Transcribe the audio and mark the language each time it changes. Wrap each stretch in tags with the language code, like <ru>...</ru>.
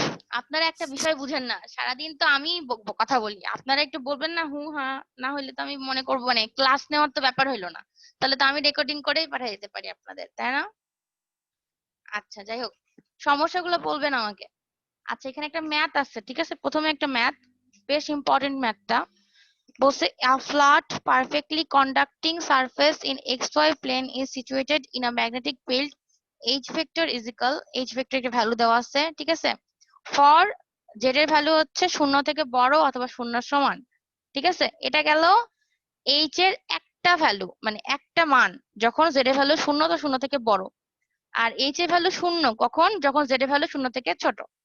<bn>আপনারা একটা বিষয় বুঝেন না, সারাদিন তো আমি কথা বলি, আপনারা একটু বলবেন না হু হা, না হইলে তো আমি মনে করবো মানে ক্লাস নেওয়ার তো ব্যাপার হইলো না, তাহলে তো আমি রেকর্ডিং করেই পাঠিয়ে দিতে পারি আপনাদের, তাই না? আচ্ছা, যাই হোক, সমস্যাগুলো বলবেন আমাকে। আচ্ছা, এখানে একটা ম্যাথ আছে, ঠিক আছে। প্রথমে একটা ম্যাথ, বেশ ইম্পর্টেন্ট ম্যাথটা।</bn> <en>বলছে a flat perfectly conducting surface in xy plane is situated in a magnetic field h vector is equal, h vector</en> <bn>এর ভ্যালু দেওয়া আছে, ঠিক আছে। ফর z এর ভ্যালু হচ্ছে শূন্য থেকে বড় অথবা শূন্যের সমান, ঠিক আছে। এটা গেল h এর একটা ভ্যালু, মানে একটা মান, যখন z এর ভ্যালু শূন্য তো শূন্য থেকে বড়। আর h এর ভ্যালু শূন্য কখন? যখন z এর ভ্যালু শূন্য থেকে ছোট।</bn>